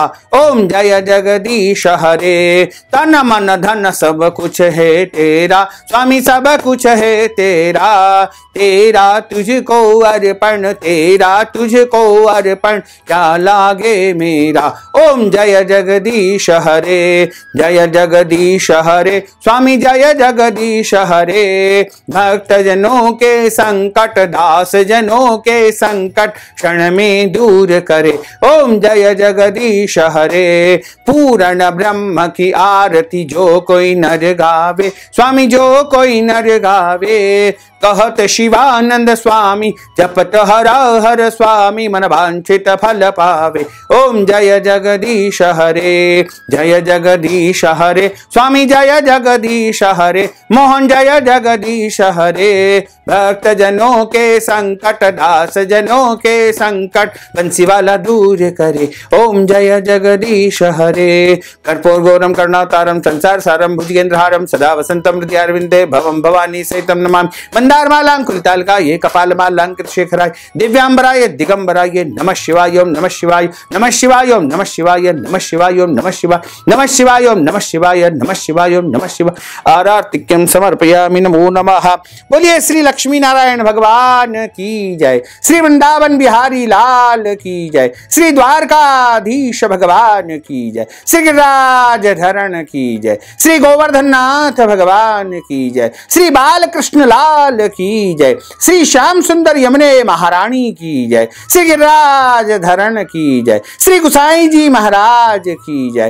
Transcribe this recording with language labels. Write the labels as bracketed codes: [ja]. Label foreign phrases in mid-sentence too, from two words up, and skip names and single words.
[hi] ओम जय जगदीश हरे। तन मन धन सब कुछ है तेरा, स्वामी सब कुछ है तेरा। तेरा तुझको अर्पण, तेरा तुझको अर्पण, क्या लागे मेरा। ओम जय जगदीश हरे, जय जगदीश हरे, स्वामी जय जगदीश हरे। भक्त जनों के संकट, दास जनों के संकट क्षण में दूर करे। ओम जय जगदीश हरे। पूर्ण ब्रह्म की आरती जो कोई नर गावे, स्वामी जो कोई नर गावे। कहत शिवानंद स्वामी, जपत हर हर स्वामी, मन वांछित फल पावे। ओम जय जगदीश हरे, जय जगदीश हरे, स्वामी जय जगदीश हरे। मोहन जय जगदीश हरे। भक्त जनों के संकट, दास जनों के संकट, बंसी वाला दूर करे। ओम जय जगदीश हरे। [sa] कर्पूर गौरम करुणावतारम संसार सारम भुजगेंद्रहारम सदा वसंतम हृदय अरविंदे भवम भवानी सहितम नमामि। मंदारमालांकुरितालकाय कपालमालांकृत शेखराय दिव्यांबराय दिगंबराय नमः शिवाय। ओम नमः शिवाय, नमः शिवाय, ओम नमः शिवाय, नमः शिवाय, ओम नमः शिवाय, नमः शिवाय, ओम नमः शिवाय, नमः शिवाय, ओम नमः शिवाय। आरतिक्यं समर्पयामि। नमो नमः। [hi] बोलिए श्री लक्ष्मी नारायण भगवान की जय, श्री वृंदावन बिहारी लाल की जय, श्री द्वारकाधीश भगवान की जय, श्री गिरिराज धरण की जय, श्री गोवर्धन नाथ भगवान की जय, श्री बालकृष्ण लाल की जय, श्री श्याम सुंदर यमुने महारानी की जय, श्री गिरिराज धरण की जय, श्री गुसाई जी महाराज की जय।